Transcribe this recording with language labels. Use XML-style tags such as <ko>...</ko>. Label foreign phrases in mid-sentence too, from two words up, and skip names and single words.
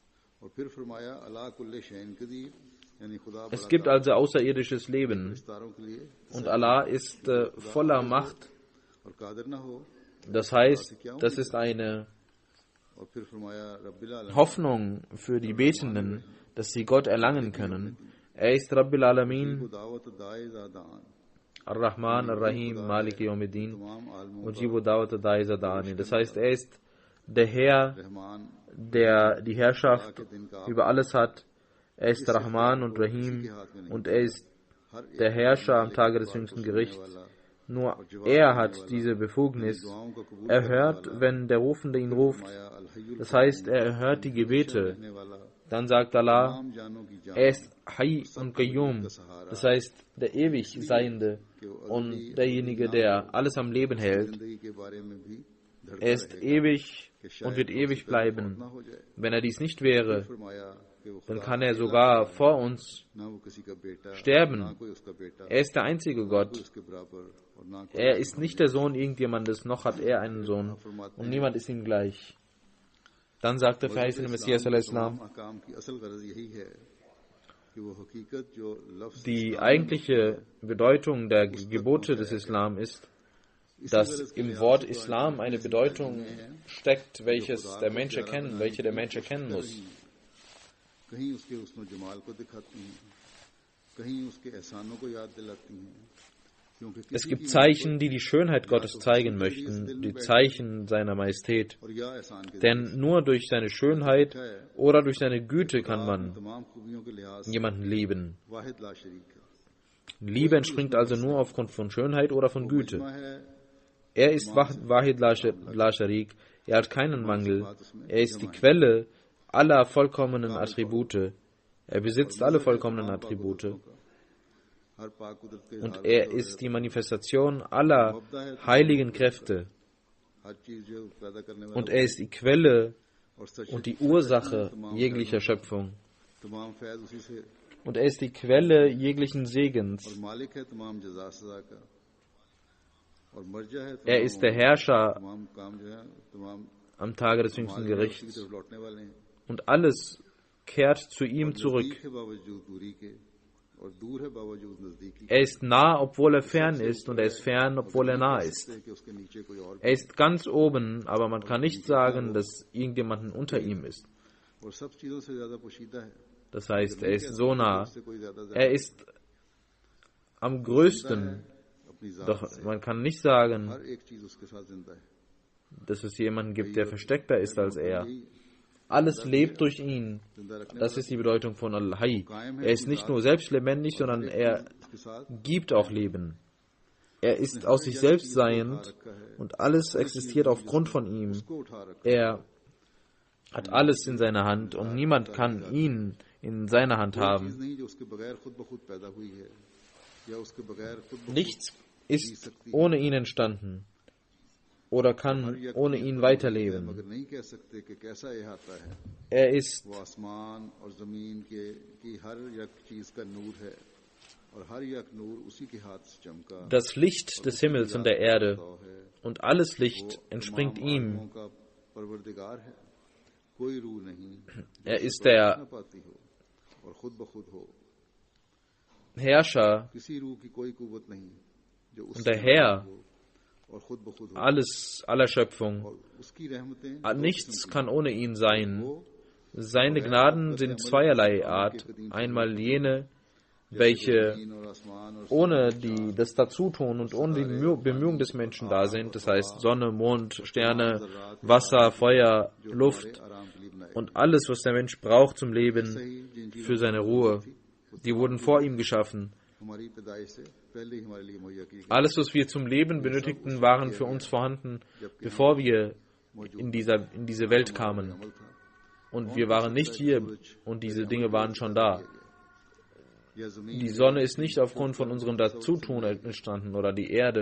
<de>Es gibt also außerirdisches Leben und Allah ist voller Macht. Das heißt, das ist eine Hoffnung für die Betenden, dass sie Gott erlangen können. Er ist</de> <ar>رب العالمين, دعوة الداعي إذا دعان الرحمن الرحيم مالك يوم الدين,</ar> <ur>تمام عالموں</ur> <ar>مجيب دعوة الداعي إذا دعان.</ar> <de>Das heißt, er ist der Herr,</de> <ur>रहमान</ur> <de>der die Herrschaft über alles hat. Er ist Rahman und Rahim und er ist der Herrscher am Tage des jüngsten Gerichts. Nur er hat diese Befugnis. Er hört, wenn der Rufende ihn ruft. Das heißt, er erhört die Gebete. Dann sagt Allah,</de> <ur>تمام جانوں کی جان</ur> <de>er ist Hayy und Qayyum. Das heißt, der ewig Seiende und derjenige, der alles am Leben hält.</de> <ur>زندگی کے بارے میں بھی</ur> <de>Er ist ewig und wird ewig bleiben. Wenn er dies nicht wäre,</de> <ur>فرمایا کہ وہ</ur> <de>dann kann er sogar vor uns</de> <ur>نہ وہ کسی کا بیٹا نہ</ur> <de>sterben.</de> <ur>کوئی اس کا بیٹا</ur> <de>Er ist der einzige Gott.</de> <ur>اس کے برابر اور نہ کوئی</ur> <de>Er ist nicht der Sohn irgendjemandes, noch hat er einen Sohn. Und niemand ist ihm gleich. Dann sagt der verheißene Messias al-Islam,</de> <ur>کام کی اصل غرض یہی ہے کہ وہ حقیقت جو لفظ</ur> <de>die eigentliche Bedeutung der Gebote des Islam ist, dass im Wort Islam eine Bedeutung steckt, welche der Mensch erkennen muss.</de> <ur>کہیں اس کے حسن جمال کو دکھاتی ہیں، کہیں اس کے احسانوں کو یاد دلاتی ہیں، کیونکہ</ur> <de>Es</de> <ur>किसी</ur> <de>gibt</de> <ur>की</ur> <de>Zeichen, die die Schönheit Gottes zeigen möchten, die Zeichen seiner Majestät.</de> <ur>اور یا احسان کے</ur> <de>Denn nur durch seine Schönheit oder durch seine Güte kann man</de> <ur>تمام خوبیوں کے لحاظ سے</ur> <de>jemanden lieben.</de> <ar>واحد لا شریک</ar> <ur>है।</ur> <de>Liebe entspringt also nur aufgrund von Schönheit oder von Güte.</de> <ur>مجمع ہے</ur> <de>Er ist</de> <ar>Wahid la Sharik,</ar> <de>er hat keinen Mangel, er ist die Quelle aller vollkommenen Attribute, er besitzt alle vollkommenen Attribute</de> <ur>ہر پاک قدرت کے</ur> <de>und er ist die Manifestation aller heiligen Kräfte</de> <ur>ہر چیز جو پیدا کرنے والا</ur> <de>und er ist die Quelle</de> <ur>اور سچ</ur> <de>und die Ursache jeglicher Schöpfung</de> <ur>تمام فیض اسی سے</ur> <de>und er ist die Quelle jeglichen</de> <ur>और</ur> <de>Segens.</de> <ur>مالک ہے تمام جزا سزا کا اور مرجع ہے</ur> <de>Er ist der Herrscher</de> <ur>تمام کام جو ہے تمام</ur> <de>am Tage des jüngsten</de> <ur>की</ur> <de>Gerichts</de> <ur>طرف لوٹنے والے ہیں</ur> <de>und alles kehrt zu ihm zurück.</de> <ur>نزدیک ہے باوجود دوری کے اور دور ہے باوجود نزدیکی</ur> <de>Er ist nah, obwohl er fern ist, und er ist fern, obwohl er nah ist.</de> <ur>کہ اس کے نیچے کوئی اور</ur> <de>Er ist ganz oben, aber man kann nicht sagen, dass irgendjemand unter ihm ist.</de> <ur>اور سب چیزوں سے زیادہ پوشیدہ ہے</ur> <de>Das heißt, er ist so nah.</de> <ur>اس سے کوئی زیادہ</ur> <de>Er ist am größten,</de> <ur>اپنی ذات</ur> <de>doch man kann nicht sagen,</de> <ur>ہر ایک چیز اس کے ساتھ زندہ ہے</ur> <de>dass es jemanden gibt, der versteckter ist als er. Alles lebt durch ihn.</de> <ur>زندہ رکھنے</ur> <de>Das ist die Bedeutung von Al-Hayy. Er ist nicht nur selbst lebendig, sondern er</de> <ur>اس کے ساتھ</ur> <de>gibt auch Leben. Er ist aus sich selbst seiend und alles existiert aufgrund von ihm.</de> <ur>کو اٹھا رکھا</ur> <de>Er hat alles in seiner Hand und niemand kann ihn in seiner Hand</de> <ur>चीज</ur> <de>haben.</de> <ur>نہیں جو اس کے بغیر خود بخود پیدا ہوئی ہے یا اس کے بغیر خود بخود</ur> <de>Nichts ist ohne ihn entstanden oder kann ohne ihn weiterleben.</de> <ur>مگر نہیں کہہ سکتے کہ کیسا یہ آتا ہے</ur> <de>Er ist</de> <ur>وہ آسمان اور زمین کے کی ہر ایک چیز کا نور ہے اور ہر ایک نور اسی کے ہاتھ سے چمکا</ur> <de>das Licht des Himmels und der Erde</de> <ur>تو ہے</ur> <de>und alles Licht entspringt</de> <ur>तमाम</ur> <de>ihm.</de> <ur>عالموں کا پروردگار ہے کوئی روح نہیں</ur> <de>Er ist der</de> <ur>نہ پاتی ہو اور خود بخود ہو</ur> <de>Herrscher</de> <ur>کسی روح کی کوئی قوت نہیں جو</ur> <de>und</de> <ur>उससे</ur> <de>der Herr</de> <ur>ہو اور خود بخود ہو</ur> <de>aller Schöpfung.</de> <ur>اور اس کی رحمتیں</ur> <de>Nichts kann ohne ihn sein. Seine Gnaden sind zweierlei Art. Einmal jene, welche</de> <ur>زمین اور آسمان اور</ur> <de>ohne das Dazutun und ohne die Bemühung des Menschen da sind. Das heißt Sonne, Mond, Sterne, Wasser, Feuer, Luft</de> <ur>آرام کے لیے بنائے</ur> <de>und alles, was der Mensch braucht zum Leben,</de> <ur>صحیح جن چیزوں</ur> <de>für seine Ruhe. Die wurden vor ihm geschaffen.</de> <ur>ہماری پیدائش سے پہلے ہی ہمارے لیے مہیا کی گئی</ur> <de>Alles, was wir zum Leben benötigten, waren für uns vorhanden, bevor wir in diese Welt kamen.</de> <ur>عمل تھا</ur> <de>Und wir waren nicht hier und diese Dinge waren schon da.</de> <ur>یا زمین</ur> <de>Die Sonne ist nicht aufgrund von unserem Dazutun entstanden oder die Erde</de>